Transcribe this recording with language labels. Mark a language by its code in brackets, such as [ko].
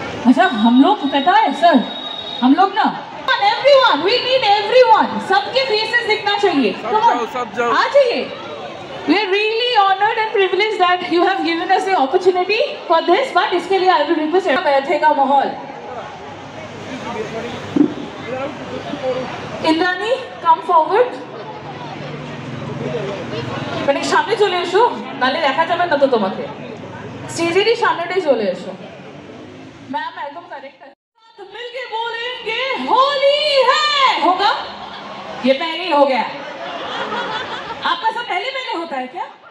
[hi] अच्छा हम लोग पता है सर, हम लोग ना [en] everyone, we need everyone, [hi] सबके faces दिखना चाहिए। सब जाओ आ जाइए। [en] We are really honored and privileged that you have given us the opportunity for this, but इसके लिए I will request [hi] बैठेगा माहौल। [bn] इंद्रानी [en] come forward, [bn] মানে সামনে চলে এসো, নালে দেখা যাবে না তো তোমাকে, স্টেজেরই সামনেটাই চলে এসো। [hi] मैम एकदम करेक्ट है, मिलके बोलेंगे होली है, होगा? ये पहले ही हो गया, आपका सब पहले होता है क्या?